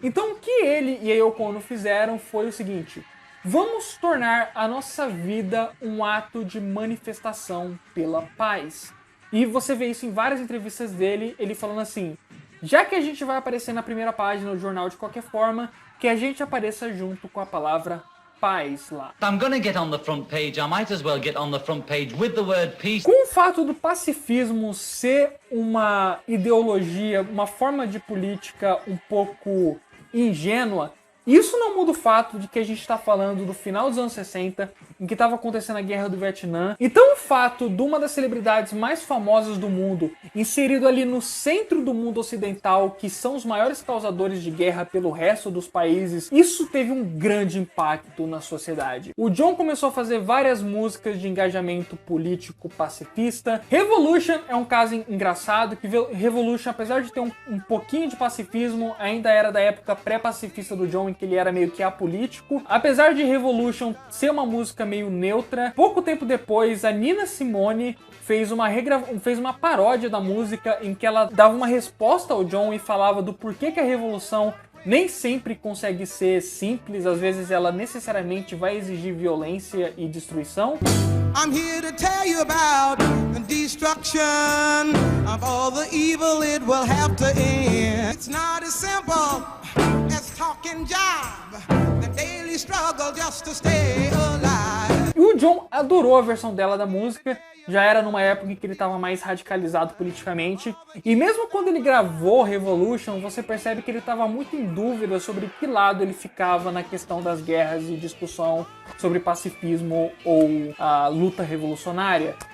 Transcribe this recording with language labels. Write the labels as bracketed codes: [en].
[pt] Então o que ele e a Yoko Ono fizeram foi o seguinte: vamos tornar a nossa vida um ato de manifestação pela paz. E você vê isso em várias entrevistas dele, ele falando assim: já que a gente vai aparecer na primeira página do jornal de qualquer forma, que a gente apareça junto com a palavra paz lá. [en] I'm gonna get on the front page. I might as well get on the front page with the word peace. [pt] Com o fato do pacifismo ser uma ideologia, uma forma de política um pouco ingênua, Isso não muda o fato de que a gente está falando do final dos anos 60, em que estava acontecendo a Guerra do Vietnã. Então o fato de uma das celebridades mais famosas do mundo, inserido ali no centro do mundo ocidental, que são os maiores causadores de guerra pelo resto dos países, isso teve um grande impacto na sociedade. O John começou a fazer várias músicas de engajamento político pacifista. Revolution é um caso engraçado, que Revolution, apesar de ter um pouquinho de pacifismo, ainda era da época pré-pacifista do John, em que ele era meio que apolítico. Apesar de Revolution ser uma música meio neutra, pouco tempo depois a Nina Simone fez uma paródia da música em que ela dava uma resposta ao John e falava do porquê que a revolução nem sempre consegue ser simples, às vezes ela necessariamente vai exigir violência e destruição. [en] I'm here to tell you about the destruction of all the evil it will have to end. It's not as simple as talking job, the daily struggle just to stay alive. [pt] E o John adorou a versão dela da música, já era numa época em que ele estava mais radicalizado politicamente, e mesmo quando ele gravou Revolution, você percebe que ele estava muito em dúvida sobre que lado ele ficava na questão das guerras e discussão sobre pacifismo ou a luta revolucionária.